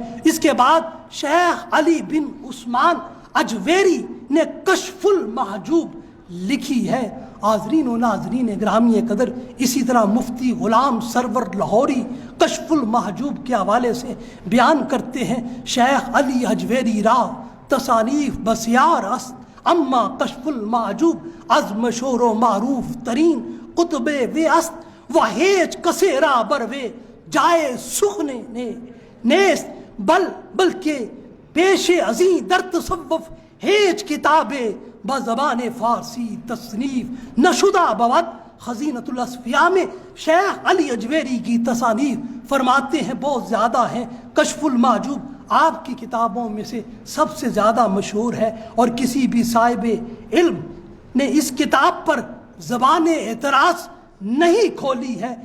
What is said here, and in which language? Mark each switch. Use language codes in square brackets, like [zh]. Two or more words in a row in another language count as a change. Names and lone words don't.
[ur] اس کے بعد شیخ علی بن عثمان اجویری نے کشف المحجوب لکھی ہے۔ حاضرین و ناظرین گرامی قدر، اسی طرح مفتی غلام سرور لاہوری کشف المحجوب کے حوالے سے بیان کرتے ہیں، [fa] شیخ علی اجویری را تصانیف بسیار است، اما کشف المحجوب از مشہور و معروف ترین قطب وی است و ہیچ کسی را بر وی جائے سخن نیست، بلکہ پیش ازیں در تصوف ہیچ کتاب بزبان فارسی تصنیف نشدہ بود۔ [ur] خزینۃ الاصفیاء میں شیخ علی اجویری کی تصانیف فرماتے ہیں بہت زیادہ ہیں۔ کشف المحجوب آپ کی کتابوں میں سے سب سے زیادہ مشہور ہے، اور کسی بھی صاحب علم نے اس کتاب پر زبان اعتراض نہیں کھولی ہے۔